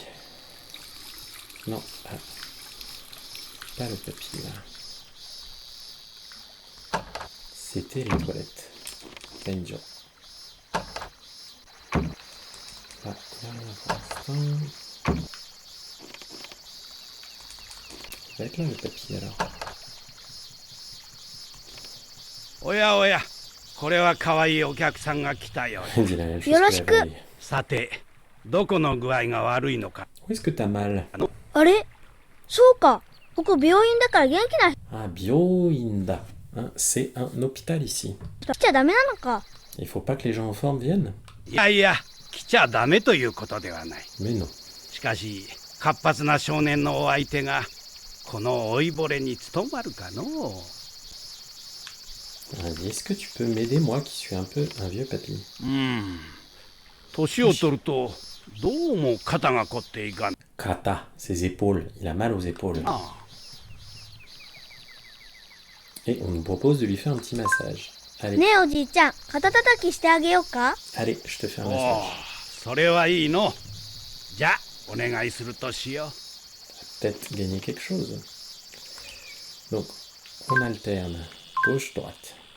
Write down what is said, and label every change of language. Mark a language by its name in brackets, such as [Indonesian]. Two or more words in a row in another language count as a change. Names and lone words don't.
[French] Non, pas le papy là. C'était les toilettes. Danger. Là, il n'y a rien pour l'instant. Ça va être là le tapis alors. [Japanese] おやおや、これは可愛いお客さんが来たよ。 [French] On dit la même chose [Japanese] よろ [French] que [Japanese] し [French] la [Japanese] く。 [French] veille. [Japanese] さて、どこの具合が悪いのか。 [French] Où est-ce que t'as mal? [Japanese] あれそうか。ここ病院だから元気なああ、病院だ. [French] Hein, c'est un hôpital ici. [Japanese] 人来ちゃダメなのか。 [French] Il faut pas que les gens en forme viennent? [Japanese] いやいや、来ちゃダメということではない。 [French] Mais non. [Japanese] しかし、活発な少年のお相手がこの老いぼれに務まるかのう。 [French] Elle dit, est-ce que tu peux m'aider, moi qui suis un peu un vieux papy? [Japanese] 年を取るとどうも肩が凝っていかん。 [French] Kata, ses épaules. Il a mal aux épaules. Et on nous propose de lui faire un petit massage. Allez, [Japanese] ねえおじいちゃん、肩たたきしてあげようか。 [French] allez, je te fais un [Japanese] おお、 [French] massage. [Japanese] それはいいの。じゃあお願いするとしよう。 [French] Peut-être gagner quelque chose. Donc, on alterne gauche-droite.